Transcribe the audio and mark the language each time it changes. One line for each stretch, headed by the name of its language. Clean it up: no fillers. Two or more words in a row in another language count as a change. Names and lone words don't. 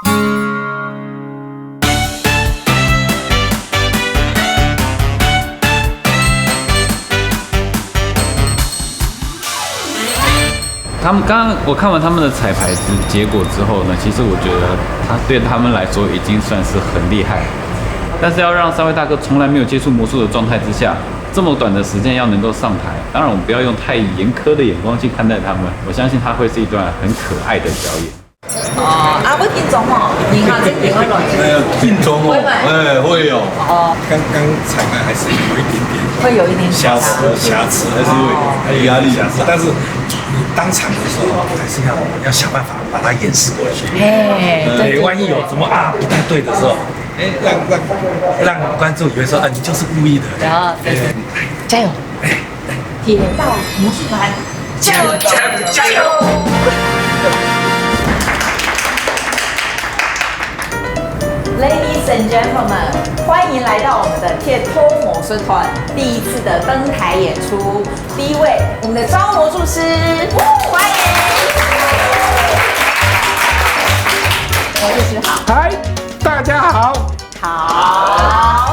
Chinese: 他们刚刚我看完他们的彩排结果之后呢，其实我觉得对他们来说已经算是很厉害了。但是要让3位大哥从来没有接触魔术的状态之下，这么短的时间要能够上台，当然我们不要用太严苛的眼光去看待他们，我相信它会是一段很可爱的表演。會緊張哦，然後即點樣來？緊張哦，會有。刚刚彩排还是有一点点，會有一點瑕疵还是会压力瑕疵，但是你当场的时候还是要想办法把它掩饰过去。对，万一有什么不太对的时候，让观众以为说你就是故意的。对，加油！铁道魔术团，加油！加油！
English: Ladies and gentlemen，
Chinese: 欢迎来到我们的铁托魔术团第1次的登台演出。第1位，我们的招魔术师，欢迎！魔术师好。嗨，大家好。好。